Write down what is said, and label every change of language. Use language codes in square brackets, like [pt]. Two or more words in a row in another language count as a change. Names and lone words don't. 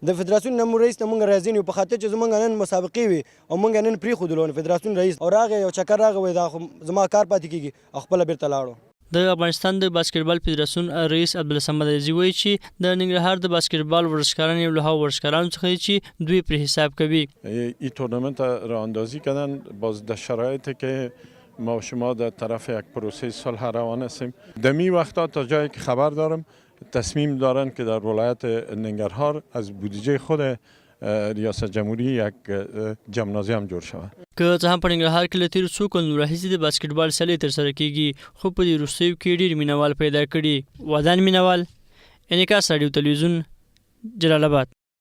[ps] د فدراسیون نه رئیس نه موږ راځي په خاطر چې زموږ نن مسابقې وي او موږ نن پرېښودلو فدراسیون رئیس او راغی یو چکر راغی وایي دا خو زما کار پاتې کېږي او خپله بېرته لاړو. د افغانستان د باسکټبال فدراسیون رئیس عبدالصمد عزیزي وایي چې د ننګرهار د باسکټبال ورزشکاران یو له هغو ورزشکارانو څخه دي چې دوی پرې حساب کوي. [fa] این تورنمنت راه اندازی کردن باز در شرایطی که ما و شما در طرف یک پروسه صلح روان هستیم. در می وقتا تا جایی که خبر دارم تصمیم دارن که در ولایت ننگرهار از بودجه خود ریاست جمهوری یک جمنازیم جوړ شود. [ps] که څه هم په ننګرهار کې له تېرو څو کلونو راهیسې د باسکټبال سیالۍ ترسره کیږي، خو په دې وروستیو کې ډېر مینوال پیدا کړي. ودان مینوال، انعکاس راډیو تلویزیون، جلال آباد.